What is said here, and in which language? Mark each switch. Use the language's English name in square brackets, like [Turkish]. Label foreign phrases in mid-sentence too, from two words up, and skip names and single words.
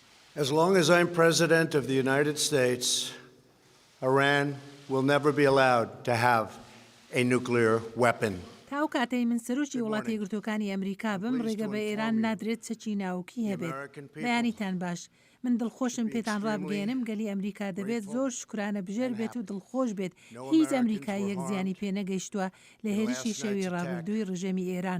[English] As long as I'm President of the United States, Iran will never be allowed to have a nuclear weapon. [Central Kurdish] تاو کاتەی من سەرۆکی وڵاتی یەکگرتووەکانی ئەمریکا بم ڕێگە بە ئێران نادرێت چەکی ناوکی هەبێت. بەیانیتان باش. من دڵخۆشم پێتان ڕابگەێنم گەلی ئەمریکا دەبێت زۆر شکرانە بژێر بێت و دڵخۆش بێت هیچ ئەمریکای یەک زیانی پێ نەگەیشتووە لە هێرشی شەوی ڕابردووی ڕژێمی ئێران.